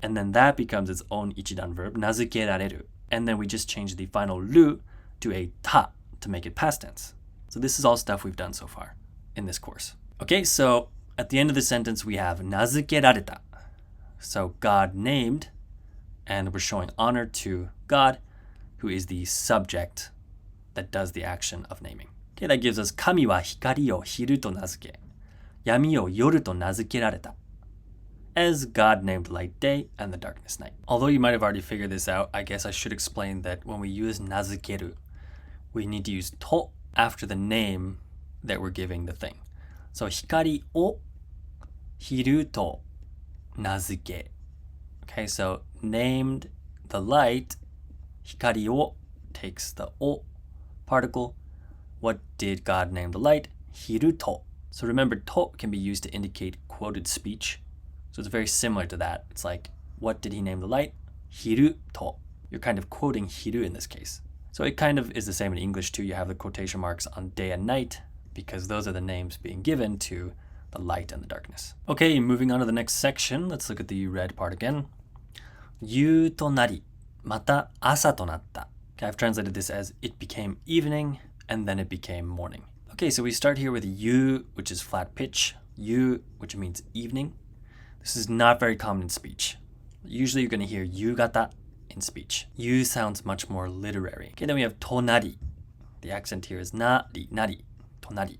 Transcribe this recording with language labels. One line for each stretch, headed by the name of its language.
English: And then that becomes its own ichidan verb, nazukerareru. And then we just change the final ru to a ta to make it past tense. So this is all stuff we've done so far in this course. Okay, so at the end of the sentence, we have nazukerareta. So God named, and we're showing honor to God, who is the subject that does the action of naming.
Japanese: Okay, that gives us 神は光を昼と名付け、闇を夜と名付けられた.
English: As God named light day and the darkness night. Although you might have already figured this out, I guess I should explain that when we use nazukeru, we need to use to after the name that we're giving the thing.
Japanese: So 光を昼と名付け.
English: Okay, so named the light, 光を takes the o particle. What did God name the light?
Japanese: 昼と.
English: So remember, to can be used to indicate quoted speech. So it's very similar to that. It's like, what did he name the light?
Japanese: 昼と.
English: You're kind of quoting 昼 in this case. So it kind of is the same in English too. You have the quotation marks on day and night because those are the names being given to the light and the darkness. Okay, moving on to the next section. Let's look at the red part again.
Japanese: 夕となり、また朝となった.
English: Okay, I've translated this as it became evening and then it became morning. Okay, so we start here with yu, which is flat pitch. Yu, which means evening. This is not very common in speech. Usually you're going to hear yugata in speech. Yu sounds much more literary. Okay, then we have tonari. The accent here is nari, nari, tonari.